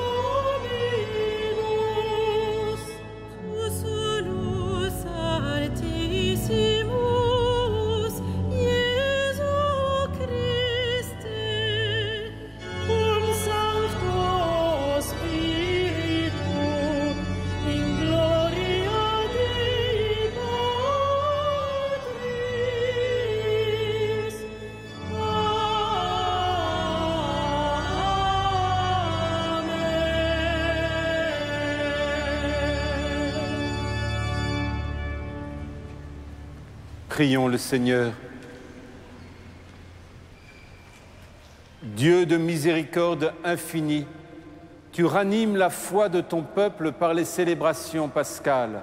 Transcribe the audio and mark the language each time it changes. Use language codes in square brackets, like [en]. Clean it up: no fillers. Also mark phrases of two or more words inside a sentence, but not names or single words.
[la] Dominus, tu solus altissimus, Iesu Christe, cum Sancto Spiritu, in gloria Dei Patris. Amen. [fr] Prions le Seigneur. Dieu de miséricorde infinie, tu ranimes la foi de ton peuple par les célébrations pascales.